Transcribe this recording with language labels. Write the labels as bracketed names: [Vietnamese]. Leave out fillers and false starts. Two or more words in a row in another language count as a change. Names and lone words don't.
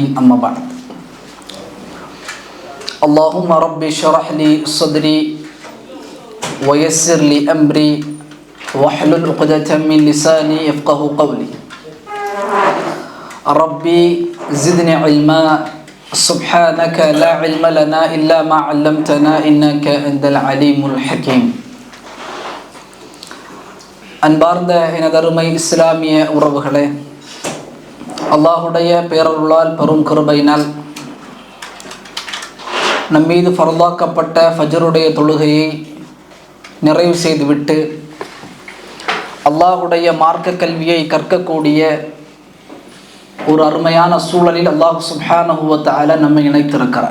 [Arabic] أما بعد، اللهم رب اشرح لي صدري ويسر لي أمري واحلل عقدة من لساني يفقهوا قولي. ربي زدني علما سبحانك لا علم لنا إلا ما علمتنا إنك أنت العليم الحكيم. [Tamil] அன்பார்ந்த எனதருமை இஸ்லாமிய உறவுகளே, அல்லாஹுடைய பேரருளால் பெரும் கிருபையினால் நம்மீது ஃபர்லாக்கப்பட்ட ஃபஜ்ருடைய தொழுகையை நிறைவு செய்துவிட்டு அல்லாஹுடைய மார்க்க கல்வியை கற்கக்கூடிய ஒரு அருமையான சூழலில் [Arabic] الله سبحانه وتعالى [Tamil] நம்மை இணைத்திருக்கிறார்.